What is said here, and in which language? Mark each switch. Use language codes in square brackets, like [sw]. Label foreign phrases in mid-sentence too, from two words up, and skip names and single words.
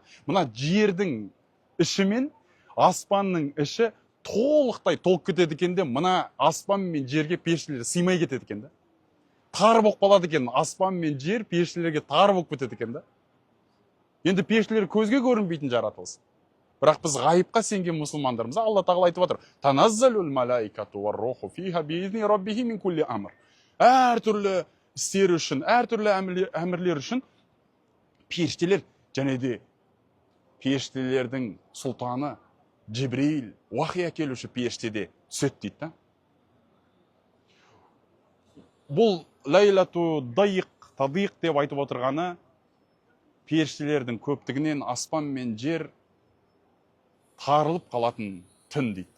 [kk] Мына жердің іші мен аспанның іші толықтай толып кетеді екен де, мына аспан мен жерге періштелер сыймай кетеді екен да. Тар болып қалады екен, аспан мен жер періштелерге тар болып кетеді екен да. Енді періштелер көзге көрінбейтін жаратылыс. Бірақ біз ғайыпқа сенген мұсылмандарымыз, Алла тағала айтып отыр: [ar] تنزل الملائكة و الروح فيها بإذن ربه من كل أمر. [kk] Әртүрлі істер үшін, әртүрлі әмірлер үшін періштелер, және де періштелердің сұлтаны Джибрил, уахи әкелуші періштеде түседі дейді. Бұл лайлату дайық, тадиқ деп айтып отырғаны періштелердің көптігінен аспан мен жер тарылып қалатын түн дейді.